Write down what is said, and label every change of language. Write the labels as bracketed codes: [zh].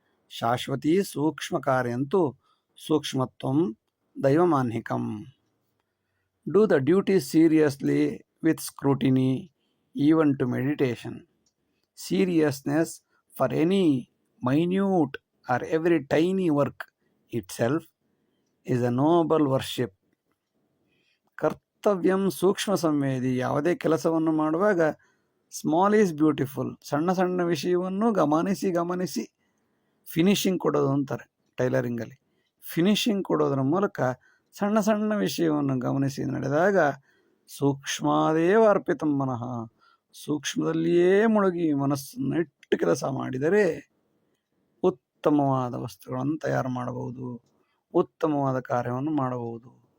[sa] ಶಾಶ್ವತಿ ಸೂಕ್ಷ್ಮ ಕಾರ್ಯಂತೂ ಸೂಕ್ಷ್ಮತ್ವಂ ದೈವಮಾನ್ಹಿಕಂ. [en] Do the duty seriously with scrutiny, even to meditation. Seriousness for any minute or every tiny work itself is a noble worship. [sa] ಕರ್ತವ್ಯಂ ಸೂಕ್ಷ್ಮ ಸಂವೇದಿ, [kn] ಯಾವುದೇ ಕೆಲಸವನ್ನು ಮಾಡುವಾಗ [en] small is beautiful, [kn] ಸಣ್ಣ ವಿಷಯವನ್ನು ಗಮನಿಸಿ finishing ಕೊಡೋದು ಅಂತಾರೆ ಟೈಲರಿಂಗಲ್ಲಿ. ಫಿನಿಶಿಂಗ್ ಕೊಡೋದ್ರ ಮೂಲಕ ಸಣ್ಣ ಸಣ್ಣ ವಿಷಯವನ್ನು ಗಮನಿಸಿ ನಡೆದಾಗ [sa] ಸೂಕ್ಷ್ಮಾದೇವ ಅರ್ಪಿತಂ ಮನಃ, [kn] ಸೂಕ್ಷ್ಮದಲ್ಲಿಯೇ ಮುಳುಗಿ ಮನಸ್ಸನ್ನು ಇಟ್ಟು ಕೆಲಸ ಮಾಡಿದರೆ ಉತ್ತಮವಾದ ವಸ್ತುಗಳನ್ನು ತಯಾರು ಮಾಡಬಹುದು, ಉತ್ತಮವಾದ ಕಾರ್ಯವನ್ನು ಮಾಡಬಹುದು.